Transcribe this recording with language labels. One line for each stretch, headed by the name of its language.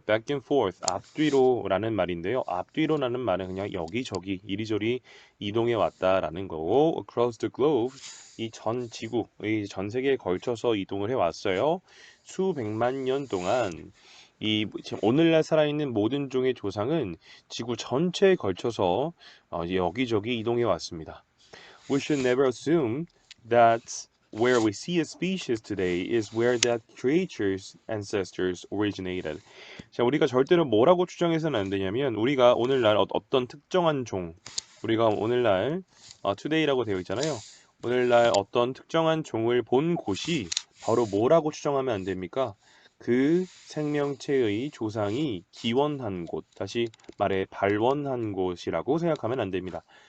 English: back and forth
Korean: 앞뒤로라는 말인데요. 앞뒤로라는 말은 그냥 여기저기 이리저리 이동해 왔다라는 거고
English: across the globe
Korean: 이 전 지구, 이 전 세계에 걸쳐서 이동을 해왔어요. 수백만 년 동안 이 지금 오늘날 살아있는 모든 종의 조상은 지구 전체에 걸쳐서 여기저기 이동해 왔습니다.
English: We should never assume that where we see a species today is where that creature's ancestors originated.
Korean: 자, 우리가 절대로 뭐라고 추정해서는 안 되냐면 우리가 오늘날 어떤 특정한 종, 우리가 오늘날 today라고 되어 있잖아요. 오늘날 어떤 특정한 종을 본 곳이 바로 뭐라고 추정하면 안 됩니까? 그 생명체의 조상이 기원한 곳, 다시 말해 발원한 곳이라고 생각하면 안 됩니다.